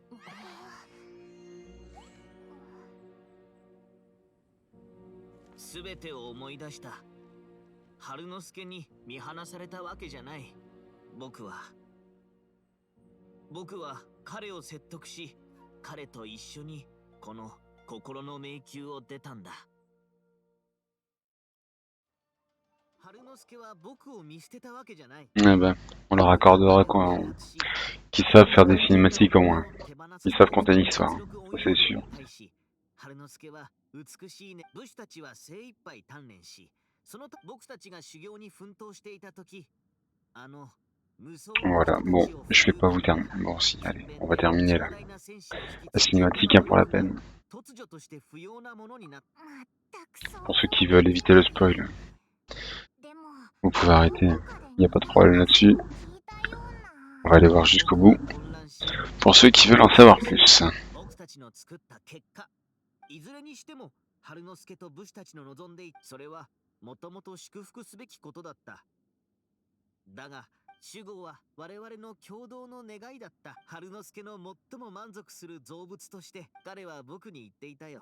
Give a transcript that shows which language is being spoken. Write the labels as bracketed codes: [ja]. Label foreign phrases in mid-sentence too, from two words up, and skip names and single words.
[ja] すべてを思い出した。春之助に見放されたわけじゃない。僕は彼を説得し、彼と一緒にこの心の迷宮を出たんだ。 [fr] Eh ben, on leur accordera qu'ils savent faire des cinématiques au moins. Ils savent compter une histoire, ça c'est sûr. [ja] 春之助は美しいね。武士たちは精一杯鍛錬し、その僕たちが修行に奮闘していた時、 [fr] Voilà, bon, je vais pas vous terminer. Bon, si, allez, on va terminer là. La cinématique, hein, pour la peine. Pour ceux qui veulent éviter le spoil, vous pouvez arrêter. Il n'y a pas de problème là-dessus. On va aller voir jusqu'au bout. Pour ceux qui veulent en savoir plus. [ja] いずれにしても春之助と武士たちの望んでいそれはもともと祝福すべきことだった。だが守護は我々の共同の願いだった。春之助の最も満足する造物として彼は僕に言っていたよ。